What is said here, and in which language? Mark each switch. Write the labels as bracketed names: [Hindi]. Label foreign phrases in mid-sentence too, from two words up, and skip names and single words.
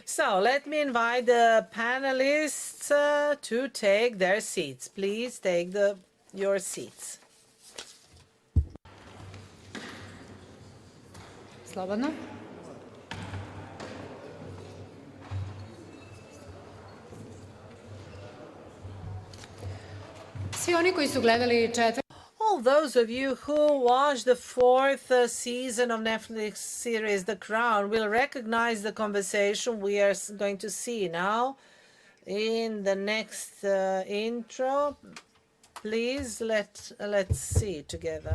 [English] So let me invite the panelists to take their seats. Please take your seats. [Serbian] Slobodno. Svi oni koji su gledali [English] all those of you who watched the 4th season of Netflix series The Crown will recognize the conversation we are going to see now in the next intro. Please let's see it together.